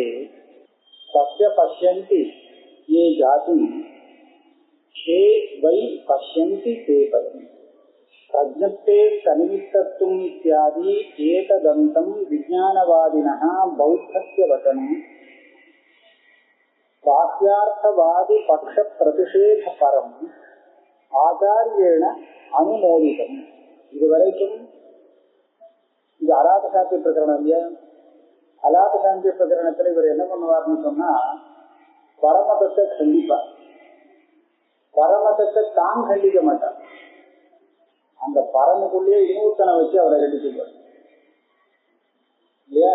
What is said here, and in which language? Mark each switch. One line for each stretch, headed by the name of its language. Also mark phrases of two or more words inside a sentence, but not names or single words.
Sanskrit: तस्य पश्यन्ति ये जातिं ते वै पश्यन्ति ते पश्यन्ति प्रज्ञप्ते तन्निमित्तत्वम् इत्यादि एतदन्तं विज्ञानवादिनः बौद्धस्य वचनं वाक्यार्थवादी पक्ष प्रतिषेध परम आचार्येण अनुमोदितम।
Tamil: இதுவரைக்கும் இது அலாத சாந்தி பிரகரணம் இல்லையா? அலாத சாந்தி பிரகரணத்துல இவர் என்ன பண்ணுவார்னு சொன்னா, பரமதத்தை கண்டிப்பார். பரமதத்தை தான் கண்டிக்க மாட்டார். அந்த பரமுக்குள்ளேயே இன்னொருத்தனை வச்சு அவரை கண்டிச்சுப்பார் இல்லையா?